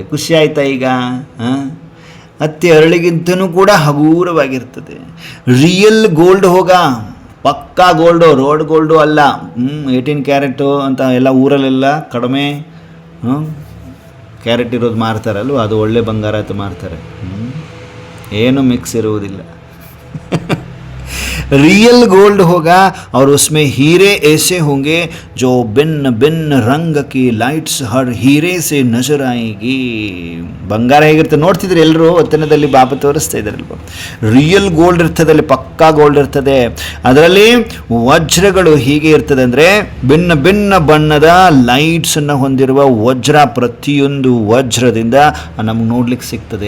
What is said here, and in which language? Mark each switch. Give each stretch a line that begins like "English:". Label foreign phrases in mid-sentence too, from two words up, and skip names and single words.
Kannada: ಖುಷಿ ಆಯ್ತಾ ಈಗ? ಹತ್ತಿ ಹಳ್ಳಿಗಿಂತನೂ ಕೂಡ ಹಗೂರವಾಗಿರ್ತದೆ.
English: real gold
Kannada: ಹೋಗ, ಪಕ್ಕಾ ಗೋಲ್ಡು,
English: road gold
Kannada: ಅಲ್ಲ. 18 ಕ್ಯಾರೆಟು ಅಂತ ಎಲ್ಲ ಊರಲ್ಲೆಲ್ಲ ಕಡಿಮೆ ಕ್ಯಾರೆಟ್ ಇರೋದು ಮಾರ್ತಾರಲ್ವ, ಅದು ಒಳ್ಳೆ ಬಂಗಾರ ಅಂತ ಮಾರ್ತಾರೆ. ಏನು ಮಿಕ್ಸ್ ಇರುವುದಿಲ್ಲ.
English: real gold
Hindi: होगा और उसमें हीरे ऐसे होंगे जो भिन्न रंग की लाइट्स हर हीरे से नजर आएगी.
Kannada: ಬಂಗಾರ ಹೇಗಿರುತ್ತೆ ನೋಡ್ತಿದ್ರೆ ಎಲ್ಲರೂ ಒತ್ತನದಲ್ಲಿ ಬಾಬಾ ತೋರಿಸ್ತಾ ಇದ್ದಾರಲ್ವ.
English: real gold
Kannada: ಇರ್ತದೆ, ಅಲ್ಲಿ ಪಕ್ಕಾ ಗೋಲ್ಡ್ ಇರ್ತದೆ. ಅದರಲ್ಲಿ ವಜ್ರಗಳು ಹೀಗೆ ಇರ್ತದೆ ಅಂದರೆ ಭಿನ್ನ ಬಣ್ಣದ ಲೈಟ್ಸನ್ನು ಹೊಂದಿರುವ ವಜ್ರ, ಪ್ರತಿಯೊಂದು ವಜ್ರದಿಂದ ನಮ್ಗೆ ನೋಡ್ಲಿಕ್ಕೆ ಸಿಗ್ತದೆ.